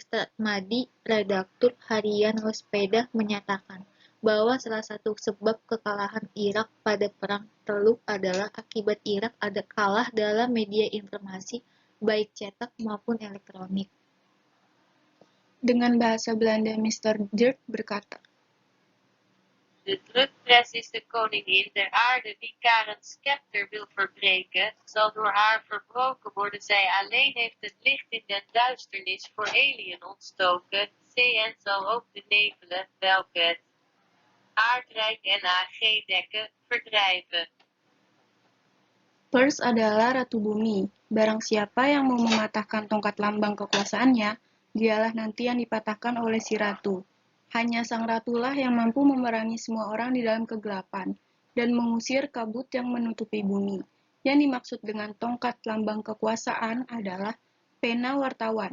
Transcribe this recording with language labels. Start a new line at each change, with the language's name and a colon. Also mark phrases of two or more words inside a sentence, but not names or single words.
Indonesian: Tatmadi, redaktur harian Waspada, menyatakan bahwa salah satu sebab kekalahan Irak pada Perang Teluk adalah akibat Irak ada kalah dalam media informasi, baik cetak maupun elektronik. Dengan bahasa Belanda, Mr. Dirk berkata,
Dutch: De drukpres is de koningin der aarde, wie Karens scepter wil verbreken, zal door haar verbroken worden. Zij alleen heeft het licht in den duisternis voor eeuwen ontstoken. CN zal ook de nevelen, welke het aardrijk en AG dekken, verdrijven.
Indonesian: pers adalah ratu bumi. Barang siapa yang mau mematahkan tongkat lambang kekuasaannya, dialah nanti yang dipatahkan oleh si ratu. Hanya sang ratulah yang mampu memerangi semua orang di dalam kegelapan dan mengusir kabut yang menutupi bumi. Yang dimaksud dengan tongkat lambang kekuasaan adalah pena wartawan.